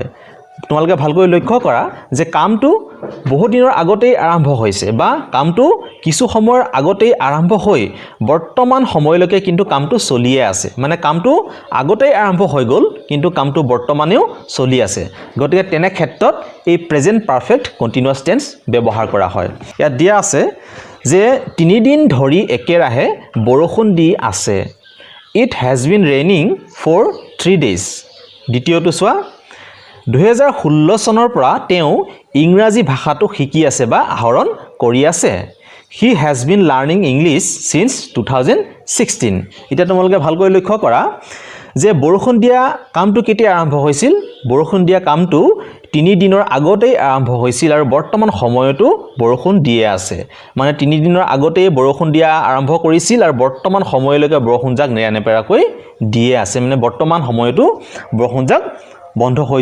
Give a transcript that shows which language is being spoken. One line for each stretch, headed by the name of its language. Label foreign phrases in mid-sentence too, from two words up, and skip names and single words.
Assamese: তোমালোকে ভালকৈ লক্ষ্য কৰা যে কামটো বহুত দিনৰ আগতেই আৰম্ভ হৈছে বা কামটো কিছু সময়ৰ আগতেই আৰম্ভ হৈ বৰ্তমান সময়লৈকে কিন্তু কামটো চলিয়ে আছে মানে কামটো আগতেই আৰম্ভ হৈ গ'ল কিন্তু কামটো বৰ্তমানেও চলি আছে গতিকে তেনে ক্ষেত্ৰত এই
English: present perfect continuous tense
Assamese: ব্যৱহাৰ কৰা হয় ইয়াত দিয়া আছে যে 3 দিন ধৰি একেৰাহে বৰষুণ দি আছে
English: it has been raining for 3 days
Assamese: দ্বিতীয়টো চোৱা 2016 চনৰ পৰা তেওঁ ইংৰাজী ভাষাটো শিকি আছে বা আহৰণ কৰি আছে
English: he has been learning English since 2016
Assamese: এটা তোমালোকে ভালকৈ লক্ষ্য কৰা যে বৰষুণ দিয়া কামটো কেতিয়া আৰম্ভ হৈছিল বৰষুণ দিয়া কামটো 3 দিনৰ আগতেই আৰম্ভ হৈছিল আৰু বৰ্তমান সময়তো বৰষুণ দিয়ে আছে মানে 3 দিনৰ আগতেই বৰষুণ দিয়া আৰম্ভ কৰিছিল আৰু বৰ্তমান সময়লৈকে বৰষুণ জাক নেৰানেপেৰাকৈ দিয়ে আছে মানে বৰ্তমান সময়তো বৰষুণ জাক বন্ধ হৈ